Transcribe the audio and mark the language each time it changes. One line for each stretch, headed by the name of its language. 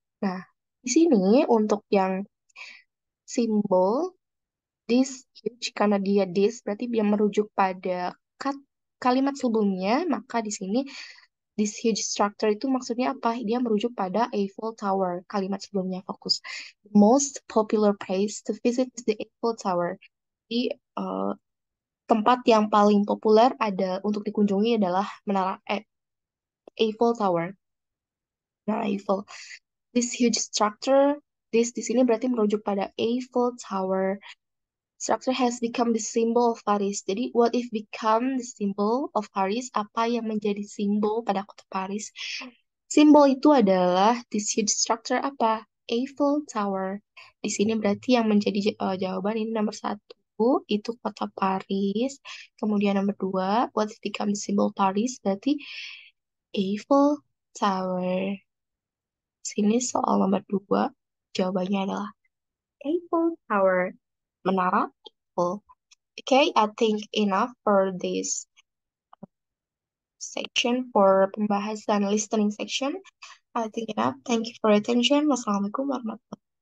Indonesian: Nah, di sini untuk yang simbol this huge karena dia this berarti dia merujuk pada kalimat sebelumnya, maka di sini
English: this huge structure
Indonesian: itu maksudnya apa? Dia merujuk pada Eiffel Tower. Kalimat sebelumnya fokus.
English: The most popular place to visit is the Eiffel Tower.
Indonesian: Jadi tempat yang paling populer ada untuk dikunjungi adalah menara Eiffel Tower. Menara Eiffel.
English: This huge structure,
Indonesian: this di sini berarti merujuk pada Eiffel Tower.
English: Structure has become the symbol of Paris. Jadi, what if become the symbol of Paris?
Indonesian: Apa yang menjadi simbol pada kota Paris? Simbol itu adalah
English: this huge structure
Indonesian: apa? Eiffel Tower. Di sini berarti yang menjadi jawaban ini nomor satu itu kota Paris. Kemudian nomor dua,
English: what if become the symbol Paris?
Indonesian: Berarti Eiffel Tower. Sini soal nomor dua, jawabannya adalah Eiffel Tower. Menara Eiffel.
English: Okay, I think enough for this section for pembahasan listening section. I think enough. Thank you for your attention. Wassalamualaikum warahmatullahi wabarakatuh.